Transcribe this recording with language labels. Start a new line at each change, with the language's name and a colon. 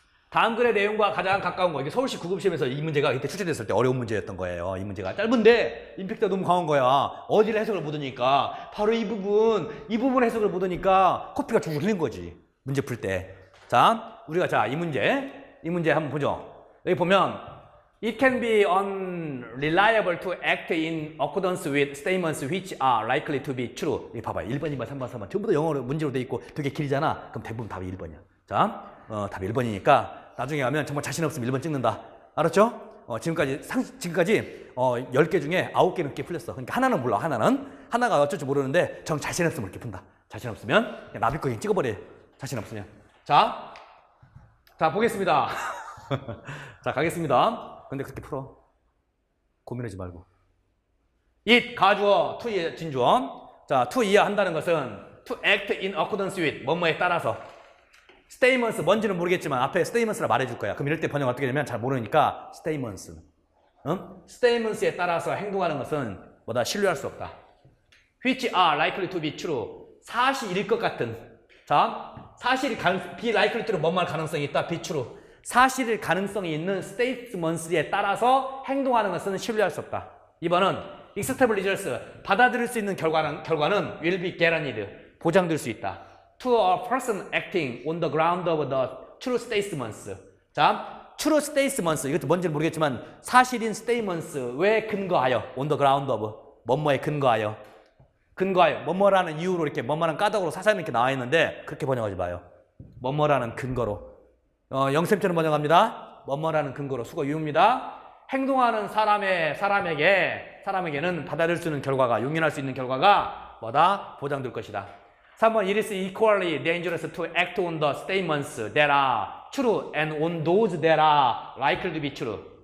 Korean: 다음 글의 내용과 가장 가까운 거. 이게 서울시 9급 시험에서 이 문제가 이때 출제됐을 때 어려운 문제였던 거예요. 이 문제가 짧은데 임팩트가 너무 강한 거야. 어디를 해석을 못 하니까 바로 이 부분 해석을 못 하니까 코피가 줄줄 흘린 거지. 문제 풀 때. 자, 우리가 이 문제 한번 보죠. 여기 보면
English: It can be unreliable to act in accordance with statements which are likely to be true.
Korean: 이거 봐봐요. 1번, 2번, 3번, 4번 전부 다 영어로 문제로 돼 있고 되게 길잖아. 그럼 대부분 답이 1번이야. 자, 답이 1번이니까 나중에 가면 정말 자신 없으면 1번 찍는다. 알았죠? 지금까지 10개 중에 9개는 이렇게 풀렸어. 그러니까 하나는 몰라. 하나가 어쩔 줄 모르는데 정 자신 없으면 이렇게 푼다. 자신 없으면 그냥 나비 거 그냥 찍어버려. 자신 없으면. 자 보겠습니다. 자 가겠습니다. 근데 그렇게 풀어. 고민하지 말고. it 가주어, to의 진주어. 자, to 이하 한다는 것은
English: to act in accordance with
Korean: 뭐뭐에 따라서. statements 뭔지는 모르겠지만 앞에 statements라 말해줄 거야. 그럼 이럴 때 번역 어떻게 되면 잘 모르니까 statements. staments에 따라서 행동하는 것은 뭐다 신뢰할 수 없다.
English: which are likely to be true.
Korean: 사실일 것 같은. 자, 사실이
English: be likely to
Korean: 로 뭐뭐 할 가능성이 있다.
English: be true.
Korean: 사실일 가능성이 있는 statements에 따라서 행동하는 것은 신뢰할 수 없다. 2번은
English: acceptable results,
Korean: 받아들일 수 있는 결과는
English: will be guaranteed,
Korean: 보장될 수 있다.
English: To a person acting on the ground of the true statements.
Korean: 자, true statements, 이것도 뭔지는 모르겠지만 사실인 statements 왜 근거하여, on the ground of, 뭐뭐에 근거하여, 뭐뭐라는 이유로 이렇게 뭐뭐라는 까닭으로 사사는 이렇게 나와 있는데 그렇게 번역하지 마요. 뭐뭐라는 근거로. 영쌤처럼 번역합니다. 뭐뭐라는 근거로. 수거 유입니다. 행동하는 사람에게는 받아들일 수 있는 결과가, 용인할 수 있는 결과가 뭐다? 보장될 것이다. 3번,
English: it is equally dangerous to act on the statements that are true and on those that are likely to be true.